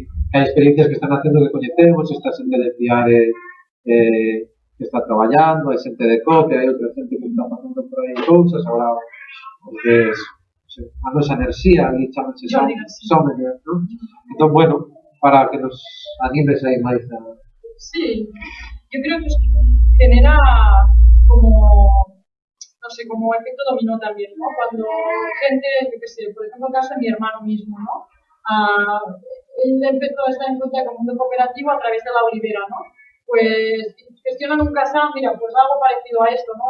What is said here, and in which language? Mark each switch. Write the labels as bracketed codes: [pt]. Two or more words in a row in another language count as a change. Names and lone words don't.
[gl] Hai experiencias que están facendo que coñecemos, esta xente de Piare que está traballando, hai xente de COPE, hai outra xente que está facendo por aí cousas, agora, porque a nosa enerxía, ali chamanse Sommelier, ¿no? Entón, bueno, para que nos animes aí máis a... [es] Sí, yo creo que genera como, no sé, como efecto dominó también, ¿no? Cuando gente, yo qué sé, por ejemplo, el caso de mi hermano mismo, ¿no? Él empezó a estar en cuenta con el mundo cooperativo a través de la Olivera, ¿no? Pues gestionan un casal, mira, pues algo parecido a esto, ¿no?